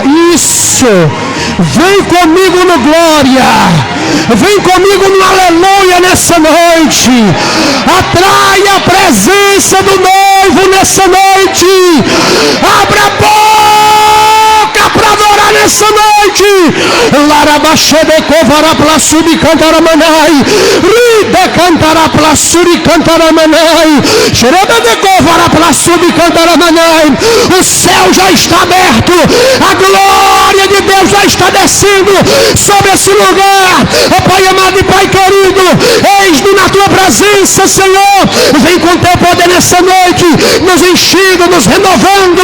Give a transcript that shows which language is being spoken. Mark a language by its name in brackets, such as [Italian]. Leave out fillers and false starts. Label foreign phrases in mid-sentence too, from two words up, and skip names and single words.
[Portuguese] Isso. Vem comigo no glória. Vem comigo no aleluia nessa noite. Atrai a presença do noivo nessa noite. Abra a boca para adorar nessa noite. Larabachede covara plasuri cantaramanai. Rida cantará plasuri cantaramanai. Xerebede covara plasuri cantaramanai. O céu já está aberto. A glória de Deus já está descendo sobre esse lugar. Ó Pai amado e Pai querido, eis-nos na tua presença, Senhor. Vem com teu poder nessa noite, nos enchendo, nos renovando.